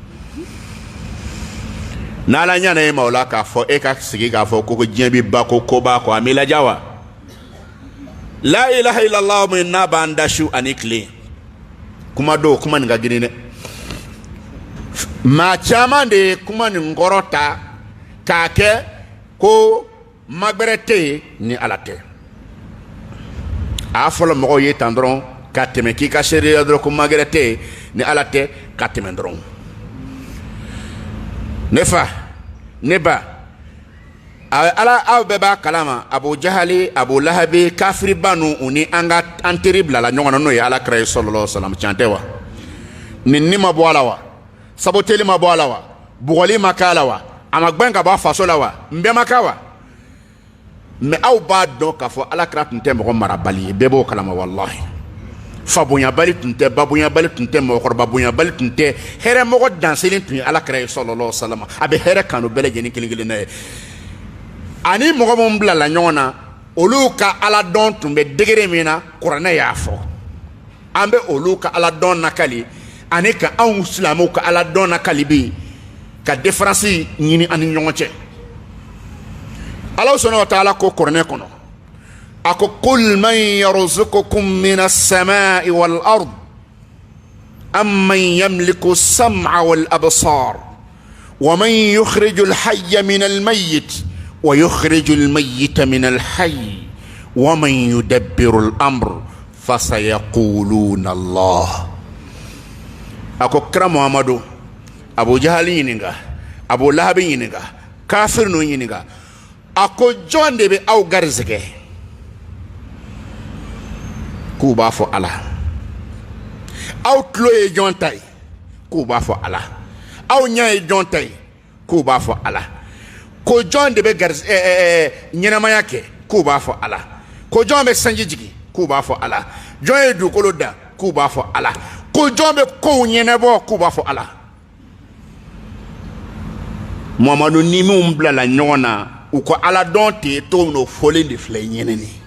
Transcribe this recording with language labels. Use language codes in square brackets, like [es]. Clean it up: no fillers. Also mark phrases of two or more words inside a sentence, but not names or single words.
[bm] n'ala ɲana e ma o la k'a fɔ e ka sigi k'a fɔ ko diɲɛ bɛ ba ko b'a kɔ a m'i laja wa [ar] لا إله إلا الله [bm] min n'a b'an da su ani tile kuma dɔw kuma nin ka girin dɛ maa caman de ye kuma nin kɔrɔ ta k'a kɛ ko magbɛrɛ tɛ yen ni ala tɛ a fɔlɔ mɔgɔw ye tan dɔrɔn ka tɛmɛ k'i ka seereya dɔrɔn ko magbɛrɛ tɛ yen ni ala tɛ ka tɛmɛ dɔrɔn ne fa ne ba ala aw bɛɛ b'a kalama abu jahali abu lahabi kafiriba nu u ni an teri bilala ɲɔgɔn na n'o ye ala kira ye [ar] صلى الله عليه وسلم [bm] tiɲɛ tɛ wa nin ma bɔ a la wa saboteli ma bɔ a la wa bugɔli ma k'a la wa a ma gbɛn ka bɔ a faso la wa n bɛɛ ma k'a wa mɛ aw b'a dɔn k'a fɔ ala kira tun tɛ mɔgɔ marabali ye bɛɛ b'o kalama wallahi fabonyabali tun tɛ babonyabali tun tɛ mɔgɔkɔrɔba bonyabali tun tɛ hɛrɛmɔgɔ danselen tun ye ala kira ye [ar] صلى الله عليه وسلم [bm] a bɛ hɛrɛ kanu bɛɛ lajɛlen kelen kelen na ye ani mɔgɔ minnu bilala ɲɔgɔn na olu ka ala dɔn tun bɛ degere min na kuranɛ y'a fɔ an bɛ olu ka ala dɔn nakali ani ka anw silamɛw ka ala dɔn nakali bɛ yen ka différence ɲini ani ɲɔgɔn cɛ ala [ar] سبحانه وتعالى [bm] ko kuranɛ kɔnɔ a ko qul [ar] من يرزقكم من السماء والأرض أمن يملك السمع والأبصار ومن يخرج الحي من الميت ويخرج الميت من الحي ومن يدبر الأمر فسيقولون الله [bm] a ko kira Muhammadu Abu Jahal ɲininka Abu Lahab ɲininka kafir nu ɲininka a ko jɔn de bɛ aw garizɛgɛ k'u b'a fɔ ala aw tulo ye jɔn ta ye k'u b'a fɔ ala aw ɲɛ ye jɔn ta ye k'u b'a fɔ ala ko jɔn de bɛ ɲɛnamaya kɛ k'u b'a fɔ ala ko jɔn bɛ sanji jigin k'u b'a fɔ ala jɔn ye dugukolo da k'u b'a fɔ ala ko jɔn bɛ kow ɲɛnabɔ k'u b'a fɔ ala Muhamadu ni min bilala ɲɔgɔn na u ko ala dɔn tɛ to n'o fɔlen de filɛ ɲɛnɛni